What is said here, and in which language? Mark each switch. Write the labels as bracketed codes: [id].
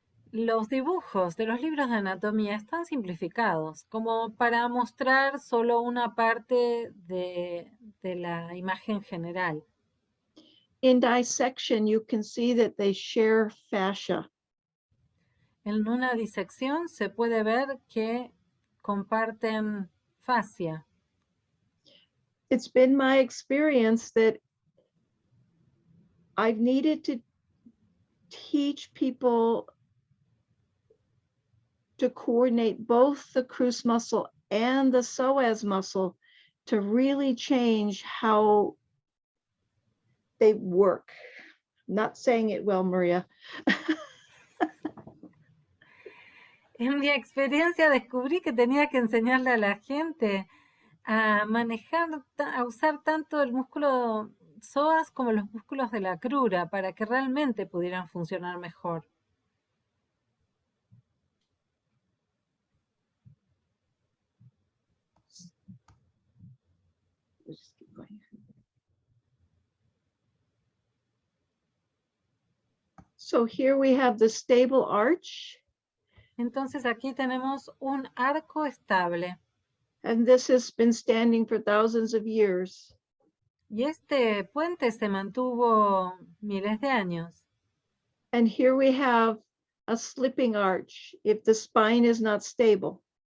[es] Los dibujos de los libros de anatomía están simplificados, como para mostrar solo una parte de la imagen general. [en] In dissection, you can see that they share fascia. [es] En una disección se puede ver que comparten fascia. [en] It's been my experience that I've needed to teach people to coordinate both the cruce muscle and the psoas muscle to really change how they work. I'm not saying it well, Maria. [es] En mi experiencia descubrí que tenía que enseñarle a la gente a manejar, a usar tanto el músculo psoas como los músculos de la crura para que realmente pudieran funcionar mejor. [en] So here we have the stable arch. [es] Entonces aquí tenemos un arco estable. [en] And this has been standing for thousands of years. [es] Y este puente se mantuvo miles de años. [en] And here we have a slipping arch if the spine is not stable.